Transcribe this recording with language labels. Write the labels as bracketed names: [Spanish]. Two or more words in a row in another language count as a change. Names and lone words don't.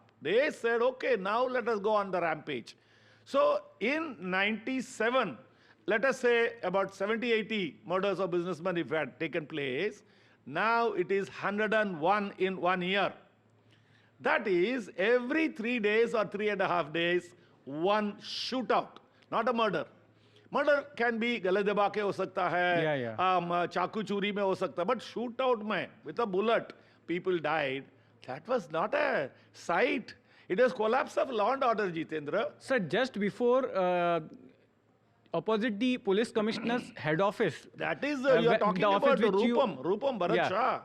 [English] They said, okay, now let us go on the rampage. So in 97, let us say about 70-80 murders of businessmen if had taken place. Now it is 101 in 1 year. That is every 3 days or 3.5 days, one shootout, not a murder. Murder can be [Hindi] गले दबा के हो सकता है, चाकू छुरी में हो सकता, [English] but shootout mein with a bullet, people died. That was not a sight. It was collapse of law and order, Jitendra. Sir, just before opposite the police commissioner's head office. That is, you are talking about Rupam, Bharat Shah.